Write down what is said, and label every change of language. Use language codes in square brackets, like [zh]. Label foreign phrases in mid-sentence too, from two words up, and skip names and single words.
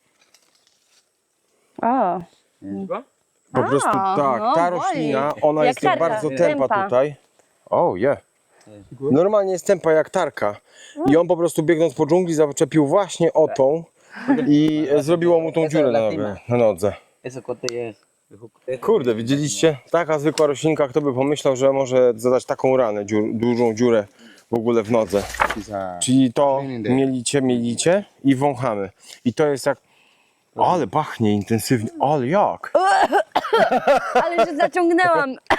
[pl] O, Po prostu tak, no, ta boli. roślina, ona Jak jest tarka, bardzo tępa tępa. tutaj. O, Normalnie jest tępa jak tarka. I on po prostu biegnąc po dżungli zaczepił właśnie o tą i zrobiło mu tą dziurę na nodze. [es] Eso corte ya es. [pl] Kurde, widzieliście? Taka zwykła roślinka, kto by pomyślał, że może zadać taką ranę, dużą dziurę w ogóle w nodze. [en] It's a [pl] Czyli to mielicie i wąchamy. I to jest jak... Ale pachnie intensywnie, ale jak? ale się zaciągnęłam.